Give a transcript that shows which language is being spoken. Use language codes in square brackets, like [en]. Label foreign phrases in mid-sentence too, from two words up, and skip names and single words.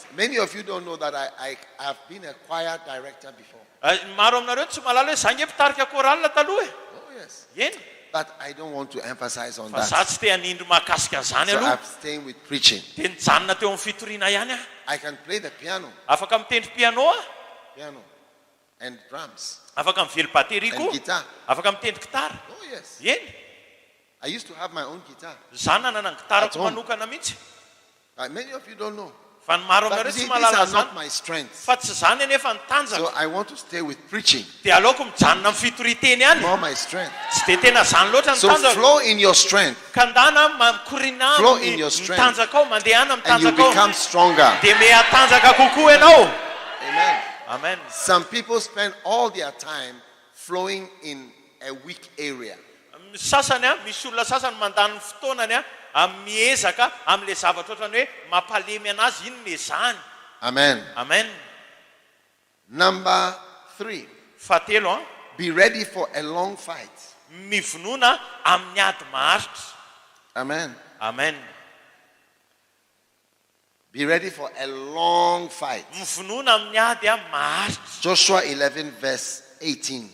[en] Many of you don't know that I've been a choir director before. [mg] Maro aminareo tsy mahalala hoe zangy mpitarika koralina taloha. [en] Oh yes. [mg] Eny. [en] But I don't want to emphasize on [mg] Fa za [en] that. [mg] tsy te hanindry mahakasika an'izany [en] So [mg] aloha. [en] I'm staying with preaching. [mg] Dia nijanona teo amin'ny fitoriana ihany aho. [en] I can play the piano [mg] Afaka mitendry piano aho. [en] and drums [mg] Afaka mively bateria [en] and [mg] koa. [en] guitar. [mg] Afaka mitendry gitara. [en] Oh yes. [mg] Eny. [en] I used to have my own guitar. [mg] Za nanana ny gitarako [en] At home. [mg] manokana mihitsy. [en] Many of you don't know. [mg] Fa ny maro [en] But [mg] aminareo [en] you see, [mg] tsy [en] these [mg] mahalala [en] are [mg] zany. [en] not my strengths. [mg] Fa tsy zany anefa ny [en] So [mg] tanjaka. [en] I want to stay with preaching. [mg] Dia aleoko mijanona amin'ny fitoriteny ihany. [en] More my strength. [mg] Tsy dia tena zany loatra ny [en] So [mg] tanjaka. [en] flow in your strength [mg] Ka ndana mikorina [en] Flow in your strength. [mg] mitanjaka ao, mandeha any [en] and you [mg] mitanjaka ao. [en] become stronger. [mg] Dia mehatanjaka kokoa ianao. [en] Amen. [mg] Amen. [en] Some people spend all their time flowing in a weak area. [mg] Sasany misy olona sasany mandany fotoanany miezaka amin'ilay zavatra ohatrany hoe mampalemy anazy iny ny zany. [en] Amen. [mg] Amen. [en] Number 3, [mg] Fahatelo, [en] be ready for a long fight. [mg] mivonona amin'ny ady maharitra. [en] Amen. [mg] Amen. [en] Be ready for a long fight. [mg] Mivonona amin'ny ady maharitra. [en] Joshua 11 verse 18.